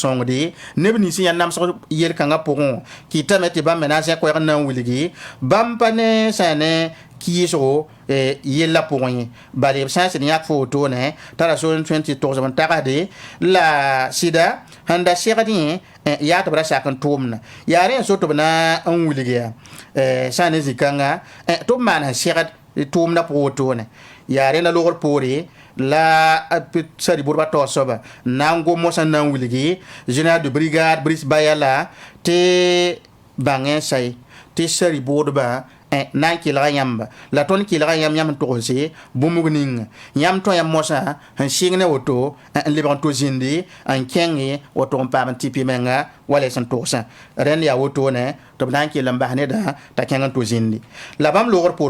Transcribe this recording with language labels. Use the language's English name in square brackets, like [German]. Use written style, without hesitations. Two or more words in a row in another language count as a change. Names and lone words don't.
[Mossi] sõngde neb nins yã namsg yel-kãngã pʋgẽ kɩtame tɩ bãmb me na n zẽ koɛɛg n na n wilgi bãmb pa ne sã ne kɩɩsgo yella pʋgẽ ye bale b sã n sɩd yãk fo wotone tara so n tõe n tɩ togsb n tagsde la sɩda sẽn da segd yẽ yaa tɩ b ra sak n tʋʋmdã yaa rẽ n so tɩ b na n wilg yaa sã ne zĩ-kãngã tɩ b maan sẽn segd tʋʋmda pʋgẽ wotone yaa rẽnda logr poore la sari burba to soba na n gom mosã na n wilgi [French] général de brigade [Mossi] Brice Bayala tɩ bãngẽ say tɩ sari boodba na n kelga yãmba la tõnd kelga yãmb n togse bũmb ninga yãmb tõe yãmb mosã n sɩng ne woto n lebg n to zĩndi n kẽnge woto n paam n tɩ menga wala sẽn togsã rẽnd yaa wotone tɩ b na n kell n bas neda t'a kẽng n to zĩndi la bãmb logr poor